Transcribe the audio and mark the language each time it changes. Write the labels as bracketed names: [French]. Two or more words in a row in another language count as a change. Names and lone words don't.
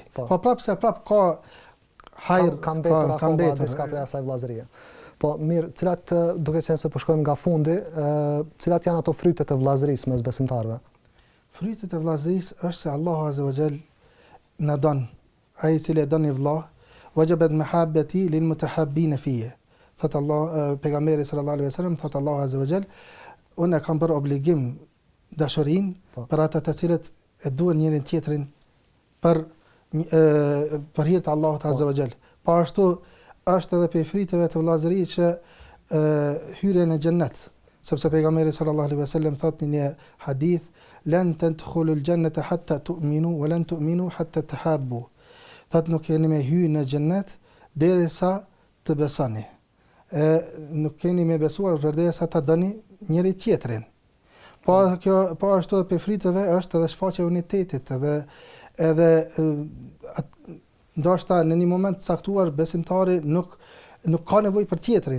[Albanian] Po prap ka hajër ka mbetur diska prej asaj vllazërie. Po mirë, cilat duke qenë se po shkojmë nga fundi, cilat janë ato frytet e vllazërisë mes besimtarëve? Frytet e vllazërisë është se Allahu [Arabic] عز وجل [Albanian] na don, ai i cili e don vëlla, [Arabic] وجبت محبتي للمتحابين فيه. [Albanian] Thot Allah pejgamberi [Arabic] صلى الله عليه وسلم, [Albanian] thot Allahu [Arabic] عز وجل, [Albanian] unë kam bërë obligim dashurinë për ata të cilët e duan njërin tjetrin për hir të Allahut [Arabic] عز وجل. [Albanian] Po ashtu është edhe për fryteve të vllazërisë që hyrjen në xhennet, sepse pejgamberi [Arabic] صلى الله عليه وسلم [Albanian] thot në një hadith, [Arabic] لن تدخلوا الجنة حتى تؤمنوا ولن تؤمنوا حتى تحابوا. [Albanian] Thot nuk keni me hyrë në xhennet derisa të besoni. Nuk keni me besuar derisa ta doni njëri tjetrin. Po ashtu për fryteve është edhe shfaqja e unitetit, edhe ndoshta në një moment të caktuar besimtari nuk ka nevojë për tjetrin.